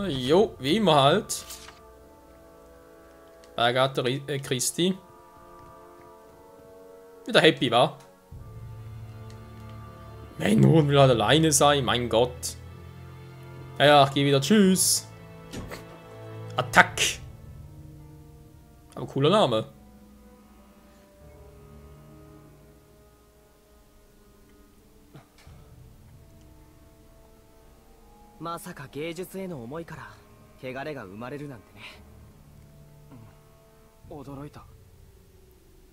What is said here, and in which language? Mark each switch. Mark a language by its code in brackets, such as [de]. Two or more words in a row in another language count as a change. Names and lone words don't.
[de] Jo, wie immer halt. Bei Agatha Christie. Wieder happy, wa? Mein Sohn will halt alleine sein, mein Gott. Ja, ich geh wieder. Tschüss. Attack. Aber cooler Name. [ja] まさか芸術への思いから汚れが生まれるなんてね。驚いた。